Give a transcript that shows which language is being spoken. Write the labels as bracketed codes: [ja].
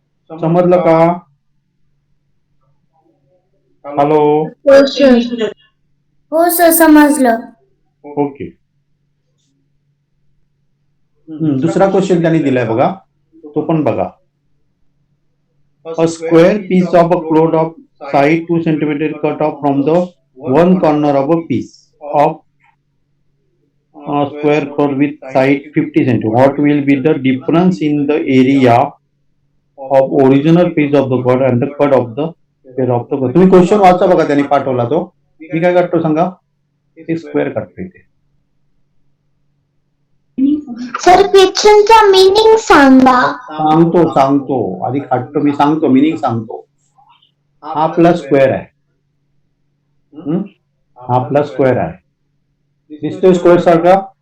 [mr] समजलं का? [en] Hello. [mr] हो सर, समजलं. [en] Okay. [mr] दुसरा क्वेश्चन त्यांनी दिलाय बघा, तो पण बघा. [en] a square piece of a cloth of side 2 centimeter cut off from the one corner of a piece of a square cloth with side 50 centimeter. What will be the difference in the area of original piece of the cut and the cut of the piece of the cut? [mr] तुम्ही question वाचा बघा, त्यांनी पाठवला तो. मी काय करतो सांगा, ते स्क्वेअर काढतो इथे. सर क्वेश्चनचा मीनिंग सांगा. सांगतो आधी काढतो, मी सांगतो मिनिंग सांगतो. हा आपला स्क्वेअर आहे, हा आपला स्क्वेअर आहे, दिसतोय स्क्वेअर सारखा.